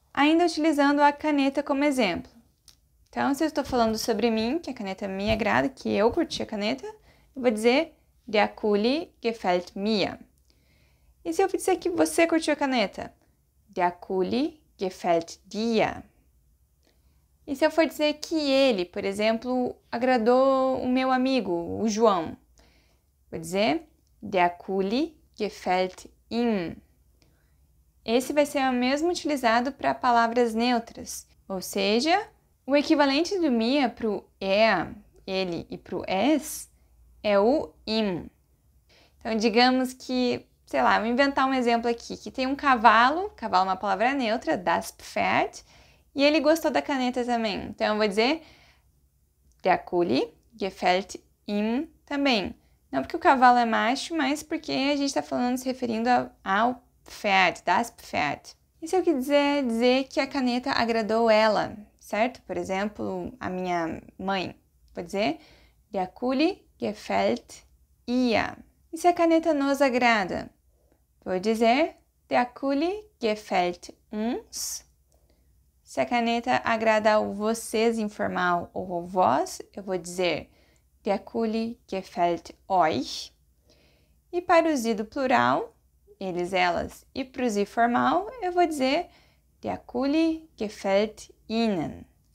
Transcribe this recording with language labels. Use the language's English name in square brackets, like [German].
[Portuguese] Ainda utilizando a caneta como exemplo. Então, se eu estou falando sobre mim, que a caneta me agrada, que eu curti a caneta, eu vou dizer [German] der Kuli gefällt mir. [Portuguese] E se eu disser que você curtiu a caneta? [German] Der Kuli gefällt dir. [Portuguese] E se eu for dizer que ele, por exemplo, agradou o meu amigo, o João? Vou dizer [German] Der Kuli gefällt ihm. [Portuguese] Esse vai ser o mesmo utilizado para palavras neutras, ou seja, o equivalente do mir para o ele, e para o es é o ihm. Então, digamos que, sei lá, vou inventar um exemplo aqui, que tem um cavalo é uma palavra neutra, das Pferd, e ele gostou da caneta também. Então, eu vou dizer [German] Der Kuli gefällt ihm [Portuguese] também. Não porque o cavalo é macho, mas porque a gente está falando, se referindo ao Pferd, das Pferd. E se eu quiser dizer que a caneta agradou ela, certo? Por exemplo, a minha mãe. Vou dizer [German] Der Kuli gefällt ihr. [Portuguese] E se a caneta nos agrada? Vou dizer [German] Der Kuli gefällt uns. [Portuguese] Se a caneta agrada ao vocês informal ou ao vós, eu vou dizer [German] Der Kuli gefällt euch. [Portuguese] E para o sie do plural, eles, elas, e para o sie formal, eu vou dizer [German] Der Kuli gefällt ihnen.